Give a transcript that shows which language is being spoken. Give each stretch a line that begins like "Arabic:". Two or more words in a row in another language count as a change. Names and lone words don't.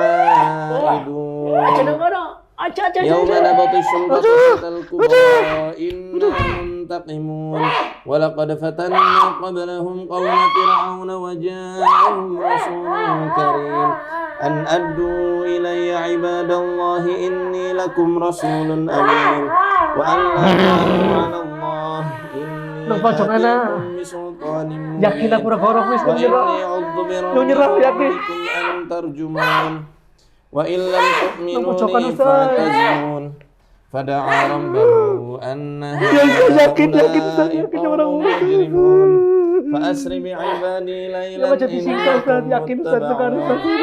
Arabic: عائدون يوم نبطش البطشة الكبرى إنا منتقمون ولقد فتنا قبلهم قوم فرعون وجاءهم رسول كريم أن أدوا إلي عباد الله إني لكم رسول أمين وأن لا تعلوا على الله إني آتيكم بسلطان
Javanese: Yakin
Arabic: مبين
Javanese: aku ragorok wis
Arabic: وإني
Javanese: nyerah.
Arabic: عض
Javanese: nyerah, yakin.
Arabic: بربكم أن ترجمون وإن لم تؤمنوا
Javanese: Pocokan,
Arabic: لي
Javanese: Ustaz.
Arabic: فاعتزلون فدعا ربه أن
Javanese: yakin, Ustaz.
Arabic: هؤلاء
Javanese: Yakin
Arabic: قوم
Javanese: orang
Arabic: مجرمون فأسر بعبادي ليلا
Indonesian: Baca disiksa, Ustaz. Yakin, Ustaz. Sekarang, Ustaz.